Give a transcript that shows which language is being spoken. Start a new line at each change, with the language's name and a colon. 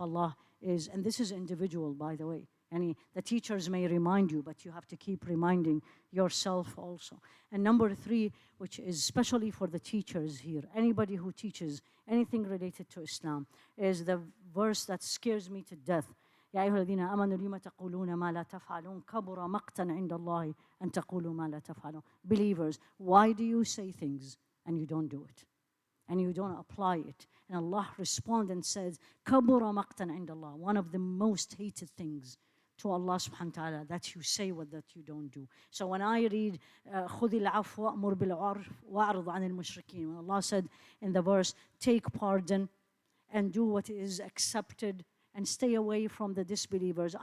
English: Allah is, and this is individual, by the way. The teachers may remind you, but you have to keep reminding yourself also. And number three, which is especially for the teachers here, anybody who teaches anything related to Islam, is the verse that scares me to death.
Arabic: يا أيها الذين آمنوا لما تقولون ما لا تفعلون كبر مقتا عند الله أن تقولوا ما لا تفعلون.
English: Believers, why do you say things and you don't do it? And you don't apply it? And Allah responds and says,
Arabic: كبر مقتا عند الله.
English: One of the most hated things to Allah subhanahu wa ta'ala, that you say what that you don't do. So when I read
Arabic: خذ العفو وأمر بالعرف وأعرض عن المشركين,
English: when Allah said in the verse, take pardon and do what is accepted and stay away from the disbelievers.